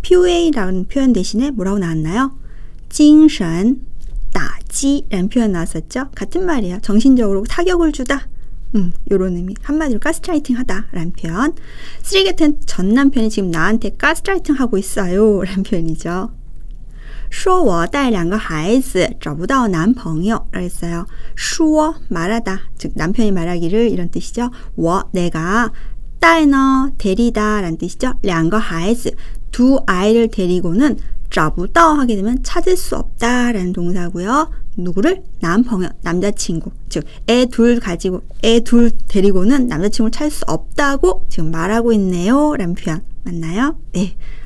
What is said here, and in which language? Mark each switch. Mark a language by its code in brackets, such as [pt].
[ko] PUA라는 표현 대신에 뭐라고 나왔나요? 精神打击라는 표현 나왔었죠. 같은 말이에요. 정신적으로 타격을 주다. 요런 의미. 한마디로 가스라이팅 하다 라는 표현. 쓰레기 같은 전 남편이 지금 나한테 가스라이팅 하고 있어요 라는 표현이죠. [zh] 说我带2个孩子找不到男朋友 [ko] 라고 했어요. 说 말하다. 즉 남편이 말하기를 이런 뜻이죠. 我 내가 带는 데리다 라는 뜻이죠. 2个孩子 두 아이를 데리고는 找不到 하게 되면 찾을 수 없다 라는 동사고요. 누구를? 남朋友, 남자친구. 즉 애 둘 데리고는 남자친구를 찾을 수 없다고 지금 말하고 있네요 라는 표현. 맞나요? 네.